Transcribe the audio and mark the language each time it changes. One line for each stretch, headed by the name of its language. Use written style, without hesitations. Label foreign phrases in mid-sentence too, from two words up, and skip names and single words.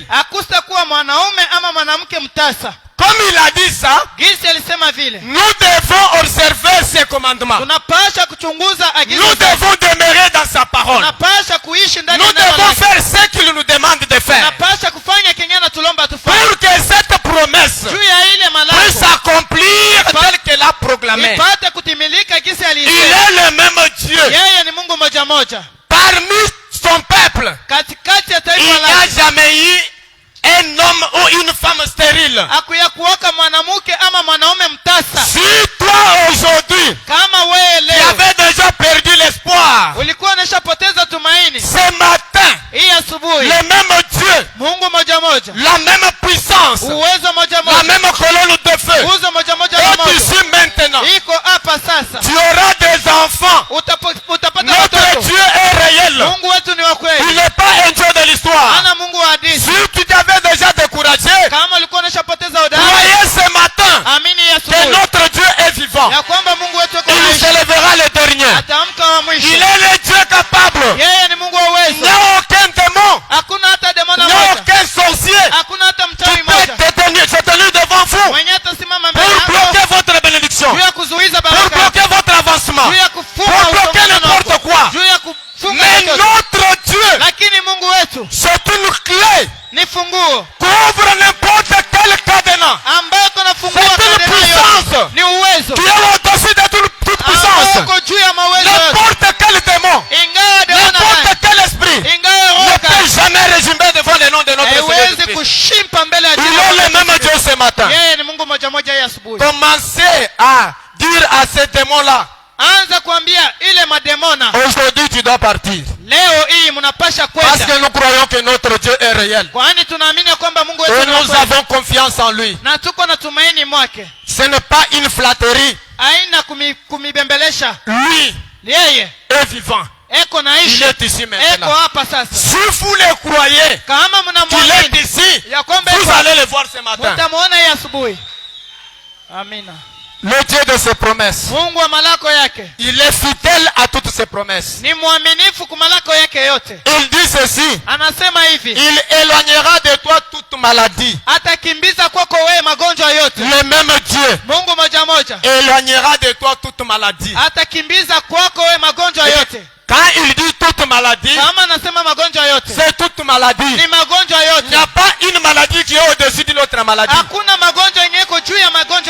Swahili: akustakuwa mwanaume ama mwanamke mtasa.
French: Comme il a dit ça,
Swahili: Gisi alisema vile,
French: nous devons observer ses commandements.
Swahili: tunapasha kuchunguza agizo
French: Nous
Swahili: zake.
French: devons demeurer dans sa parole.
Swahili: Tunapasha kuishi ndani
French: Nous
Swahili: ya neno
French: devons
Swahili: lake.
French: faire ce qu'il nous demande de faire.
Swahili: Tunapasha kufanya kenye anatulomba tufanye.
French: Pour que cette promesse
Swahili: Juu ya ile
French: puisse
Swahili: malako
French: s'accomplir telle qu'elle a proclamé.
Swahili: ipate kutimilika gisi
French: Il
Swahili: alisema.
French: est le même Dieu.
Swahili: Yeye ni Mungu moja moja.
French: Parmi son peuple,
Swahili: Katikati ya
French: il
Swahili: taifa
French: n'y a
Swahili: lake
French: jamais eu un homme ou une femme stérile.
Swahili: akuya kuoka mwanamke ama mwanaume mtasa.
French: Si toi aujourd'hui,
Swahili: Kama wewe
French: tu
Swahili: leo
French: avais déjà perdu l'espoir,
Swahili: ulikuwa unashapoteza tumaini,
French: ce matin,
Swahili: asubuhi.
French: le même Dieu,
Swahili: Mungu moja moja,
French: la même puissance,
Swahili: uwezo moja
French: la
Swahili: moja,
French: même colonne de feu
Swahili: nguzo moja moja na
French: est
Swahili: moto
French: ici maintenant.
Swahili: iko hapa sasa.
French: Tu auras des enfants.
Swahili: Utapata
French: Notre
Swahili: watoto.
French: Dieu est réel.
Swahili: Mungu wetu ni wa
French: Il
Swahili: kweli,
French: n'est pas un Dieu de l'histoire.
Swahili: ana Mungu wa hadithi.
French: Si tu t'avais déjà découragé,
Swahili: Kama ulikuwa unashapoteza udani,
French: croyez ce matin
Swahili: amini
French: que
Swahili: asubuhi
French: notre Dieu est vivant.
Swahili: ya kwamba Mungu wetu yuko
French: Il
Swahili: anaishi.
French: se lèvera le dernier.
Swahili: Atamka wa
French: Il
Swahili: mwisho.
French: est le Dieu capable.
Swahili: Yeye ni Mungu wa
French: Il
Swahili: uwezo.
French: n'y a aucun démon,
Swahili: Hakuna hata
French: il
Swahili: demona
French: n'y a
Swahili: moja,
French: aucun sorcier
Swahili: hakuna hata
French: qui
Swahili: mchawi
French: peut
Swahili: moja
French: se tenir devant vous
Swahili: mwenye atasimama mbele
French: pour
Swahili: yako
French: bloquer votre bénédiction,
Swahili: juu ya kuzuiza
French: pour
Swahili: baraka,
French: bloquer votre avancement,
Swahili: juu ya
French: pour
Swahili: kufunga
French: bloquer
Swahili: usongamano
French: n'importe
Swahili: wako,
French: quoi.
Swahili: juu ya kufunga
French: Mais
Swahili: chochote.
French: notre Dieu,
Swahili: Lakini Mungu wetu
French: c'est une clé
Swahili: ni funguo
French: couvre n'importe quel cadenas.
Swahili: ambayo kuna fungua
French: C'est une
Swahili: kadena
French: puissance
Swahili: yote. Ni uwezo
French: qui est au-dessus de toute
Swahili: ambao
French: puissance.
Swahili: uko juu ya mawezo yote.
French: N'importe quel démon,
Swahili: Ingawa demona
French: n'importe quel esprit
Swahili: ingawa
French: ne
Swahili: roho
French: peut jamais résumer devant le nom de notre Seigneur
Swahili: haiwezi
French: Jésus-Christ.
Swahili: kushimpa mbele ya
French: Il
Swahili: jina
French: est
Swahili: la
French: le même
Swahili: Yesu.
French: Dieu ce matin.
Swahili: Yeye ni Mungu moja moja ya asubuhi.
French: Commencez à dire à ces démons-là,
Swahili: Anza kuambia ile mademona,
French: aujourd'hui tu dois partir.
Swahili: leo hii mnapasha
French: Parce
Swahili: kwenda,
French: que nous croyons que notre Dieu est réel.
Swahili: kwani tunaamini kwamba Mungu
French: Et
Swahili: wetu ni wa
French: nous
Swahili: kweli.
French: avons confiance en lui.
Swahili: Na tuko na tumaini mwake.
French: Ce n'est pas une flatterie.
Swahili: Haina kumibembelesha.
French: Lui
Swahili: Yeye
French: est vivant.
Swahili: eko
French: Il
Swahili: naishi,
French: est ici
Swahili: eko
French: maintenant.
Swahili: hapa sasa.
French: Si vous le croyez
Swahili: Kama
French: qu'il
Swahili: mnamwamini
French: est ici,
Swahili: ya kwamba
French: vous
Swahili: eko,
French: allez le voir ce matin.
Swahili: mtamuona hii asubuhi. Amina.
French: Le Dieu de ses promesses.
Swahili: Mungu wa malako yake
French: Il est fidèle à toutes ses promesses.
Swahili: ni mwaminifu kwa malako yake yote.
French: Il dit ceci.
Swahili: Anasema hivi,
French: Il éloignera de toi toute maladie.
Swahili: atakimbiza kwako wewe magonjwa yote.
French: Le même Dieu
Swahili: Mungu moja moja
French: éloignera de toi toute maladie.
Swahili: atakimbiza kwako wewe magonjwa yote.
French: Quand il dit toute maladie,
Swahili: Kama anasema magonjwa yote,
French: c'est toute maladie.
Swahili: ni magonjwa
French: Il
Swahili: yote.
French: n'y a pas une maladie qui est au-dessus d'une autre maladie.
Swahili: Hakuna magonjwa yenye iko juu ya magonjwa